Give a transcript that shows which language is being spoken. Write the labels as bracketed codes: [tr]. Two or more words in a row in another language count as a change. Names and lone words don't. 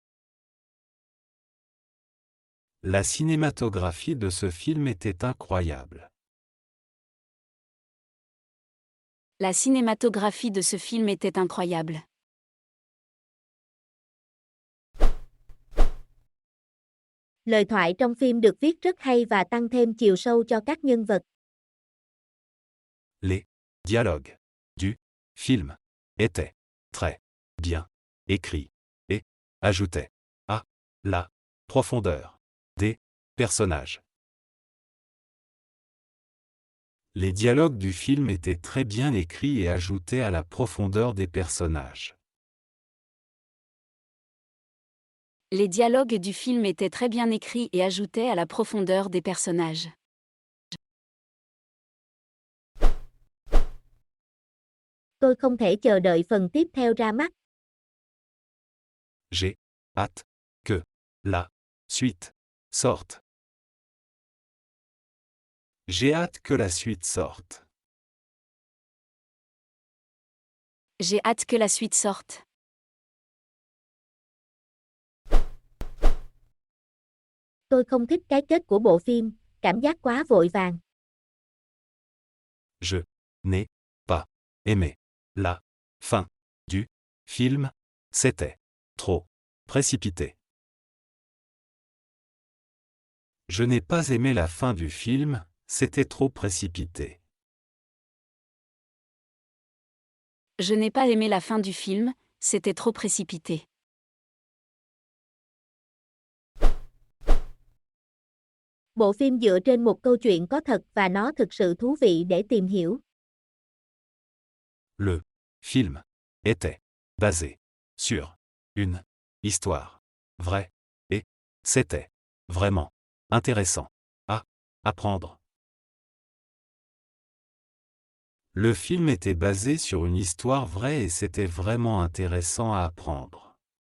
[fr] La cinématographie de ce film était incroyable. La cinématographie de ce film était incroyable. [vi] Lời thoại trong phim được viết rất hay và tăng thêm chiều sâu cho các nhân vật. [fr] Les dialogues du film étaient très bien écrits et ajoutaient à la profondeur des personnages. Les dialogues du film étaient très bien écrits et ajoutaient à la profondeur des personnages. Les dialogues du film étaient très bien écrits et ajoutaient à la profondeur des personnages. [vi] Tôi không thể chờ đợi phần tiếp theo ra mắt. [fr] J'ai hâte que la suite sorte. J'ai hâte que la suite sorte. J'ai hâte que la suite sorte. [vi] Tôi không thích cái kết của bộ phim, cảm giác quá vội vàng. [fr] Je n'ai pas aimé la fin du film, c'était trop précipité. Je n'ai pas aimé la fin du film, c'était trop précipité. Je n'ai pas aimé la fin du film, c'était trop précipité. [vi] Bộ phim dựa trên một câu chuyện có thật và nó thực sự thú vị để tìm hiểu. [fr] Le film était basé sur une histoire vraie et c'était vraiment intéressant à apprendre. Le film était basé sur une histoire vraie et c'était vraiment intéressant à apprendre.